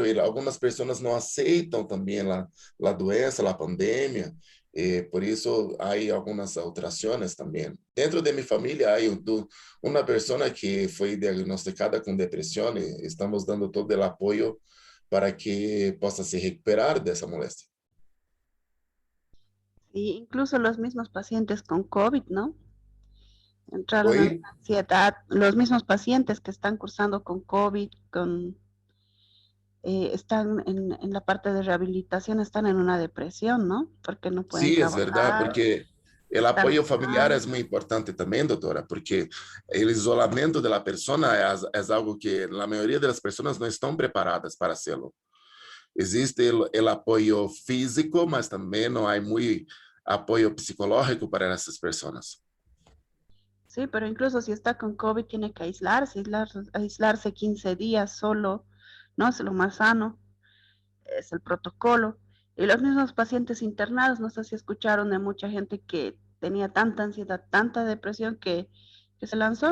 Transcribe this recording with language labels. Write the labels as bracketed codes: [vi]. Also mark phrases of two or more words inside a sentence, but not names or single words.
[pt] E algumas pessoas não aceitam também a doença, a pandemia. E por isso há algumas alterações também. Dentro de minha família, há uma pessoa que foi diagnosticada com depressão e estamos dando todo o apoio para que possa se recuperar dessa moléstia. [es] Y incluso los mismos pacientes con COVID, ¿no? Entraron [pt] Oi? [es] en ansiedad, los mismos pacientes que están cursando con COVID, están en la parte de rehabilitación, están en una depresión, ¿no? Porque no pueden [pt] Sim, é verdade, [es] trabajar, [pt] porque o [es] están [pt] apoio familiar é [es] enfermos. [pt] muito importante também, doutora, porque o isolamento da pessoa é algo que a maioria das pessoas não estão preparadas para fazê-lo. Existe o apoio físico, mas também não há muito apoio psicológico para essas pessoas. [es] Sí, pero incluso si está con COVID tiene que aislarse 15 días solo, ¿no? Es lo más sano, es el protocolo. Y los mismos pacientes internados, no sé si escucharon de mucha gente que tenía tanta ansiedad, tanta depresión que se lanzó, ¿no?